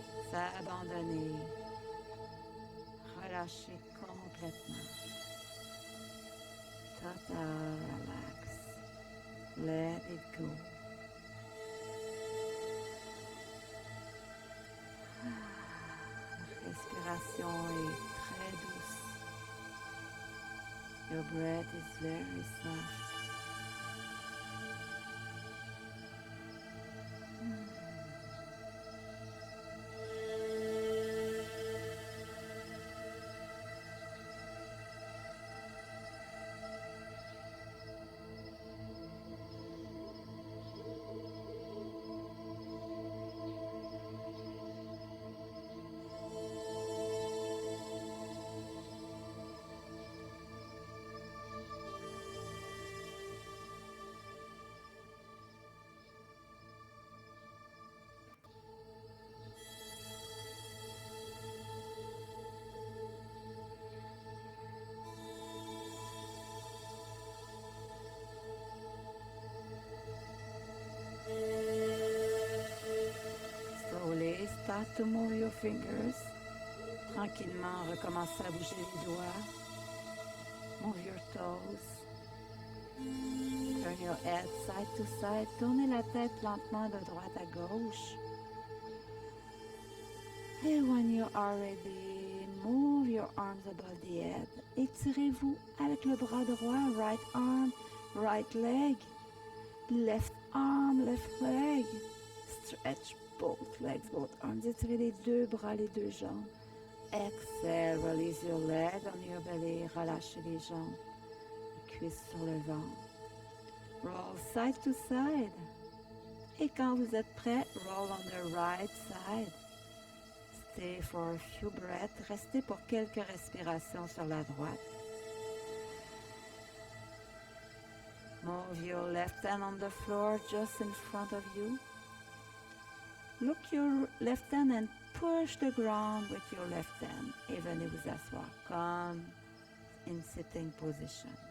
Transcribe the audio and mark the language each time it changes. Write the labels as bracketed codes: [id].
[fr] S'abandonner. Relâcher complètement. [en] Total relax. Let it go. [fr] La respiration est très douce. [en] Your breath is very soft. Slowly start to move your fingers. [fr] Tranquillement, recommencez à bouger les doigts. [en] Move your toes. Turn your head side to side. [fr] Tournez la tête lentement de droite à gauche. [en] And when you are ready, move your arms above the head. [fr] Étirez-vous avec le bras droit. [en] Right arm, right leg. Left arm, left leg. Stretch both legs, both arms. [fr] Étirez les deux bras, les deux jambes. [en] Exhale, release your leg on your belly. [fr] Relâchez les jambes. Les cuisses sur le ventre. [en] Roll side to side. [fr] Et quand vous êtes prêt, [en] roll on the right side. Stay for a few breaths. [fr] Restez pour quelques respirations sur la droite. [en] Move your left hand on the floor just in front of you. Look your left hand and push the ground with your left hand. [fr] Et venez vous asseoir comme [en] in sitting position.